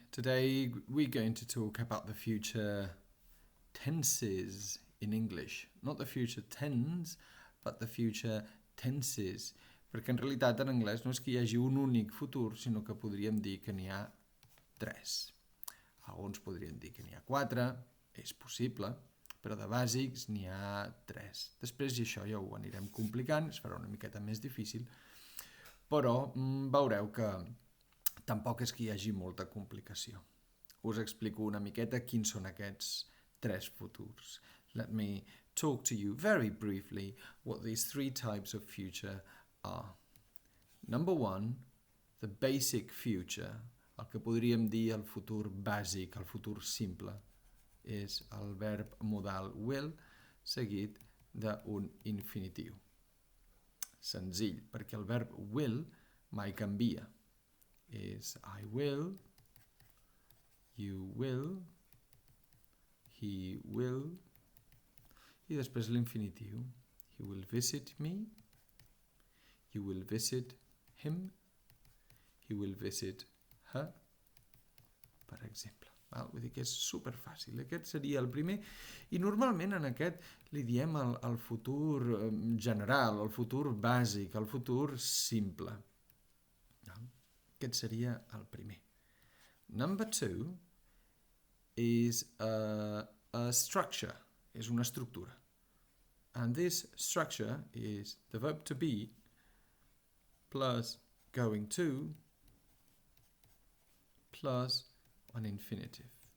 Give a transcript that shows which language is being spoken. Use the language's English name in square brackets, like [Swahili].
[English] Today we're going to talk about the future tenses in English. Not the future tense, but the future tenses. [Catalan] Perquè en realitat en anglès no és que hi hagi un únic futur, sinó que podríem dir que n'hi ha tres. Alguns podrien dir que n'hi ha quatre, és possible, però de bàsics n'hi ha tres. Després, i això ja ho anirem complicant, es farà una miqueta més difícil, però veureu que tampoc és que hi hagi molta complicació. Us explico una miqueta quins són aquests tres futurs. [English] Let me talk to you very briefly what these three types of future are. Number one, the basic future, [Catalan] el que podríem dir el futur bàsic, el futur simple, és el verb modal will seguit d'un infinitiu. Senzill, perquè el verb will mai canvia. És [English] I will, you will, he will, [Catalan] i després l'infinitiu. [English] He will visit me, you will visit him, he will visit her, per exemple. [Catalan] Vull dir que és superfàcil. Aquest seria el primer. I normalment en aquest li diem el futur general, el futur bàsic, el futur simple. Aquest seria el primer. [English] Number two is a structure. [Catalan] És una estructura. [English] And this structure is the verb to be plus going to plus an infinitive.